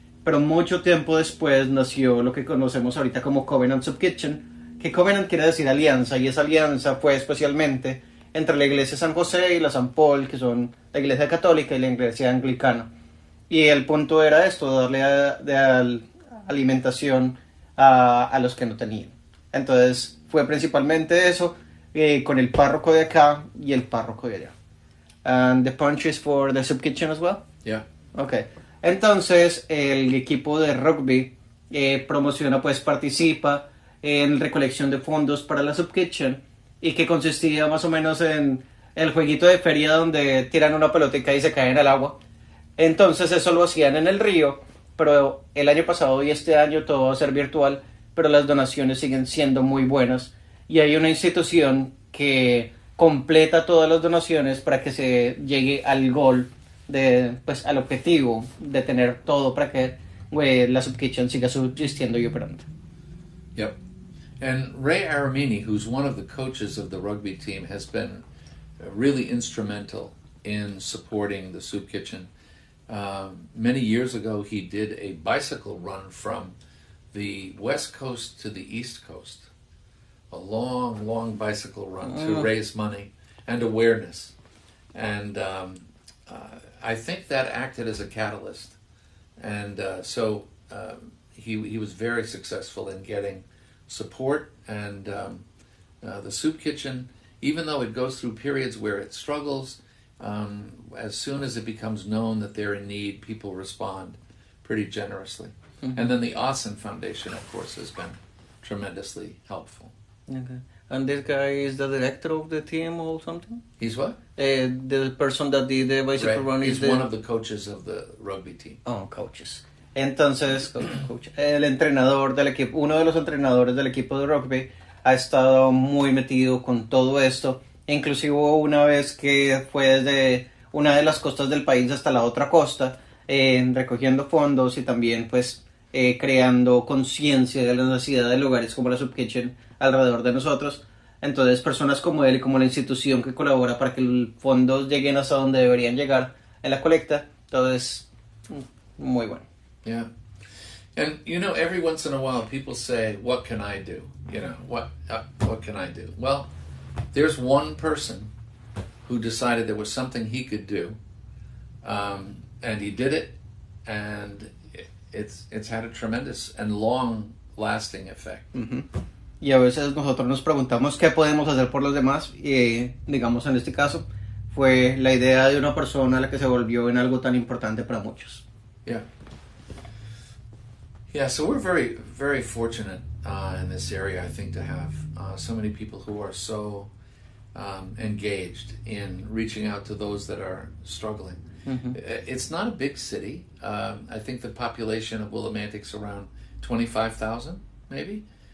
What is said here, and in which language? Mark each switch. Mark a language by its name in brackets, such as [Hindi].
[Spanish] Pero mucho tiempo después nació lo que conocemos ahorita como Covenant Soup Kitchen, que Covenant quiere decir alianza, y esa alianza fue especialmente entre la iglesia San José y la San Paul, que son la iglesia católica y la iglesia anglicana. Y el punto era esto, darle alimentación a los que no tenían. Entonces fue principalmente eso, con el párroco de acá y el párroco de allá. [English] And the punch is for the soup kitchen as well? Yeah. Okay. [Spanish] Entonces el equipo de rugby promociona, pues participa en recolección de fondos para la soup kitchen, y que consistía más o menos en el jueguito de feria donde tiran una pelotita y se caen al agua. Entonces eso lo hacían en el río, pero el año pasado y este año todo va a ser virtual, pero las donaciones siguen siendo muy buenas y hay una institución que completa todas las donaciones para que se llegue al gol, pues al objetivo de tener todo para que la Soup Kitchen siga subsistiendo y operando. [English] Yep. And Ray Aramini, who's one of the coaches of the rugby team, has been really instrumental in supporting the Soup Kitchen. Many years ago, he did a bicycle run from the West Coast to the East Coast. A long, long bicycle run to raise money and awareness. And I think that acted as a catalyst. And so he was very successful in getting support, and the Soup Kitchen, even though it goes through periods where it struggles, as soon as it becomes known that they're in need, people respond pretty generously. Mm-hmm. And then the Austin Foundation, of course, has been tremendously helpful. Okay. And this guy is the director of the team or something? He's what? The person that did the bicycle run is one of the coaches of the rugby team. Oh, coaches. [Spanish] Entonces, el entrenador del equipo, uno de los entrenadores del equipo de rugby, ha estado muy metido con todo esto. Inclusive hubo una vez que fue desde una de las costas del país hasta la otra costa, recogiendo fondos y también pues creando conciencia de la necesidad de lugares como la Soup Kitchen alrededor de nosotros. Entonces personas como él y como la institución que colabora para que los fondos lleguen hasta donde deberían llegar en la colecta, entonces muy bueno. [English] Yeah. And every once in a while people say, what can I do? What can I do? Well, there's one person who decided there was something he could do, and he did it, and it's had a tremendous and long-lasting effect. Uh-huh. [Spanish] Y a veces nosotros nos preguntamos qué podemos hacer por los demás, y digamos en este caso fue la idea de una persona la que se volvió en algo tan importante para muchos. [English] Yeah. Yeah, so we're very, very fortunate in this area, I think, to have so many people who are so engaged in reaching out to those that are struggling. Mm-hmm. It's not a big city. I think the population of Willimantic's around 25,000, maybe.